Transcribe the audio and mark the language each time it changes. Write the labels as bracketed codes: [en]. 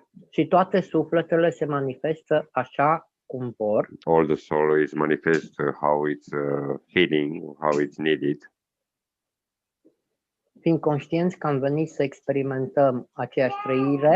[ro] Și toate sufletele se manifestă așa cum vor, [en] All the soul is manifest how it's healing, how it's needed. [ro] fiind conștienți că am venit să experimentăm aceeași trăire